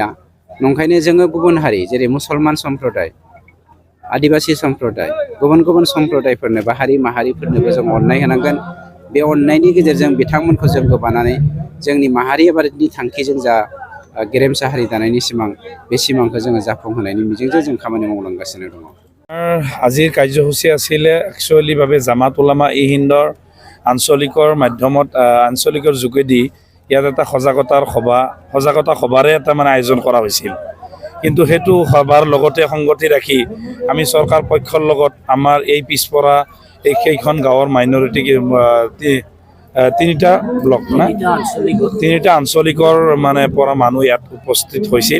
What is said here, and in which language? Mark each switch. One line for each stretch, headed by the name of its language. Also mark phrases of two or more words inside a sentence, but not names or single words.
Bodo: नंखायनो जोङो गुबुन हारि जेरै मुसलमान सम्प्रदाय, आदिबासि सम्प्रदाय, गुबुन गुबुन सम्प्रदायफोरनो बा हारि माहारिफोरनोबो जों अननाय होनांगोन। बे अननायनि गेजेरजों बिथांमोनखौ जों गोबानानै जोंनि माहारियारिनि थांखिजों जा गेरेमसा हारि दानायनि सिमां, बे सिमांखौ जोङो जाफुंहोनायनि मिजिंजों जों खामानि मावलांगासिनो दङ।
Assamese: আজিৰ কাৰ্যসূচী আছিলে একচুৱেলিভাৱে জামাত উলামা ই হিন্দৰ আঞ্চলিকৰ মাধ্যমত আঞ্চলিকৰ যোগেদি ইয়াত এটা সজাগতা সভাৰে এটা মানে আয়োজন কৰা হৈছিল। কিন্তু সেইটো সভাৰ লগতে সংগতি ৰাখি আমি চৰকাৰ পক্ষৰ লগত আমাৰ এই পিছপৰা এইকেইখন গাঁৱৰ মাইনৰিটি তিনিটা ব্লক তিনিটা আঞ্চলিকৰ মানে পৰা মানুহ ইয়াত উপস্থিত হৈছিল।